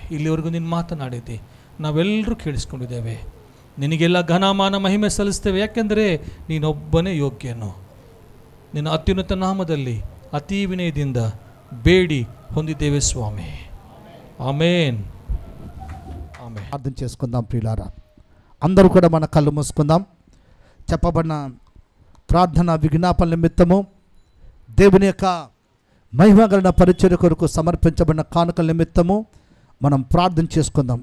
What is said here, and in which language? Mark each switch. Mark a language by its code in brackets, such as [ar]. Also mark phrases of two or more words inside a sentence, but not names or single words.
[kn] ಇಲ್ಲಿವರೆಗೂ ನೀನು ಮಾತನಾಡಿದ್ದೆ, ನಾವೆಲ್ಲರೂ ಕೇಳಿಸ್ಕೊಂಡಿದ್ದೇವೆ. ನಿನಗೆಲ್ಲ ಘನಮಾನ ಮಹಿಮೆ ಸಲ್ಲಿಸ್ತೇವೆ, ಯಾಕೆಂದರೆ ನೀನೊಬ್ಬನೇ ಯೋಗ್ಯನು. ನಿನ್ನ ಅತ್ಯುನ್ನತ ನಾಮದಲ್ಲಿ ಅತೀ ವಿನಯದಿಂದ ಬೇಡಿ ಹೊಂದಿದ್ದೇವೆ ಸ್ವಾಮಿ. ಆಮೇನ್. [te] ఆమె ప్రార్థన చేసుకుందాం ప్రియులారా. అందరూ కూడా మన కళ్ళు మూసుకుందాం. చెప్పబడిన ప్రార్థన విజ్ఞాపన నిమిత్తము దేవుని యొక్క మహిమగల పరిచర్య కొరకు సమర్పించబడిన కానుకల నిమిత్తము మనం ప్రార్థన చేసుకుందాం.